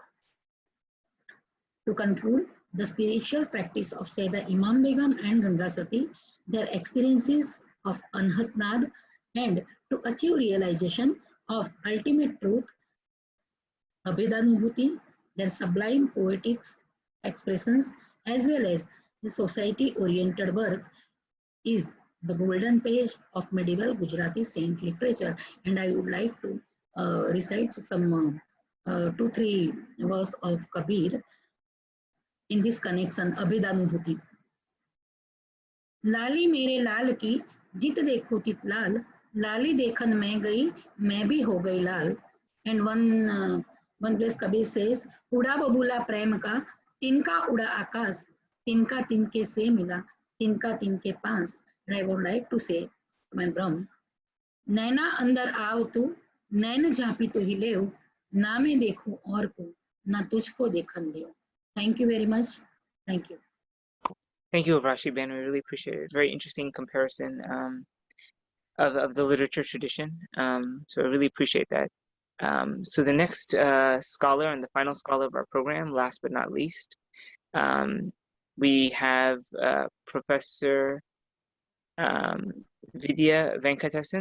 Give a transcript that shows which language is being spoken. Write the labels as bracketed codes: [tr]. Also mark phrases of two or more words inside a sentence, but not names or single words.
[en] To conclude, the spiritual practice of Sayyida Imam Begum and Gangasati, their experiences of Anhatnad, and to achieve realization of ultimate truth, Abhidanubhuti, their sublime poetic expressions, as well as the society-oriented work, is the golden page of medieval Gujarati saint literature. And I would like to recite some 2-3 verses of Kabir in this connection, Abhidanubhuti. [hi] लाली मेरे लाल की जित देखो तित लाल, लाली देखन मैं गई मैं भी हो गई लाल. [en] And one place Kabir says, [hi] उड़ा बबूला प्रेम का, तिनका उड़ा आकाश, तिनका तिनके से मिला, तिनका तिनके पास. [en] And I would like to say, my Brahm, [hi] नैना अंदर आओ तू, नैन झांपी तो ही ले, ना मैं देखूं और को, ना तुझको देखन दे. [en] Thank you very much. Thank you. Thank you, Urvashi Ben. We really appreciate it. It's a very interesting comparison of the literature tradition. So I really appreciate that. So the next scholar and the final scholar of our program, last but not least, we have Professor Vidya Vencatesan.